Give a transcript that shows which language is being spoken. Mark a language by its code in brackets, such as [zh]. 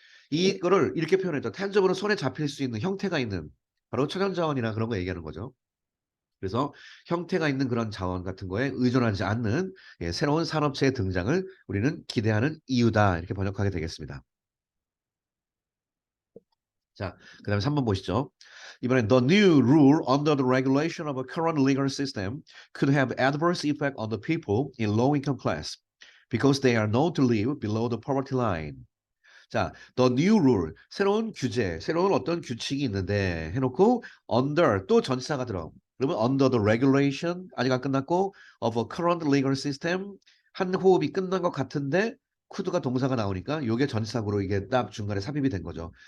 [ko] 이거를 이렇게 표현했죠. tangible 손에 잡힐 수 있는 형태가 있는 바로 천연자원이나 그런 거 얘기하는 거죠. 그래서 형태가 있는 그런 자원 같은 거에 의존하지 않는 예, 새로운 산업체의 등장을 우리는 기대하는 이유다. 이렇게 번역하게 되겠습니다. 자, 그 다음에 3번 보시죠. [en] 이번엔 the new rule under the regulation of a current legal system could have adverse effect on the people in low income class because they are known to live below the poverty line. [ko] 자, [en] the new rule, [ko] 새로운 규제, 새로운 어떤 규칙이 있는데 해놓고 under 또 전치사가 들어. 그러면 [en] under the regulation [ko] 아직 안 끝났고 [en] of a current legal system [ko] 한 호흡이 끝난 것 같은데 could가 동사가 나오니까 요게 전치사구로 이게 딱 중간에 삽입이 된 거죠.